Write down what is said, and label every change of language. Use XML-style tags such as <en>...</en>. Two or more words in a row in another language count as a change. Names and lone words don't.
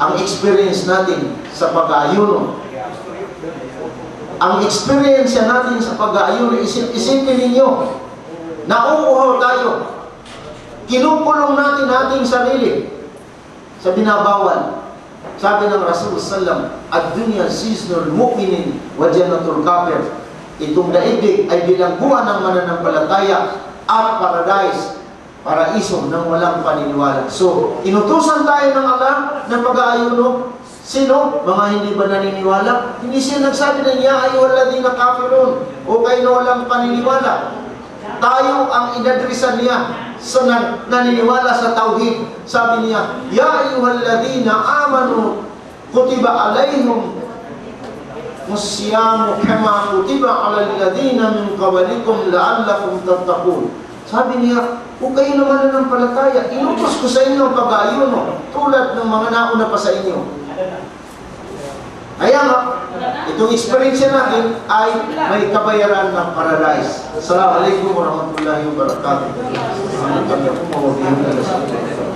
<tl>ang experience natin sa pag-aayuno. Ang experience natin sa pag-aayuno, isipin ninyo, nauuhaw tayo. Kinukulong natin ating sarili sa binabawal. Sabi ng Rasul sallam,</tl> <ar>الدنيا سجن المؤمنين وجنة الكافر.</ar> <tl>Itong daigdig ay bilangguan ng mananampalataya at paradise, paraiso ng walang paniniwala. So, inutusan tayo ng Allah ng pag-aayuno. Sino? Mga hindi ba naniniwala? Hindi siya nagsabi na,</tl> <ar>يا أيها الذين كافرون,</ar> <tl>o kayo na walang paniniwala. Tayo ang inadresan niya sa naniniwala sa tauhid. Sabi niya,</tl> <ar>يا أيها الذين آمنوا كتب عليهم الصيام كما كتب على الذين من قبلكم لعلكم تتقون.</ar> <tl>Sabi niya, kung kayo naman ng palataya, inutos ko sa inyo ang pag-aayuno tulad ng mga nauna pa sa inyo. Kaya nga, itong experience natin ay may kabayaran ng paradise.</tl> <ar>السلام عليكم ورحمة الله وبركاته.</ar>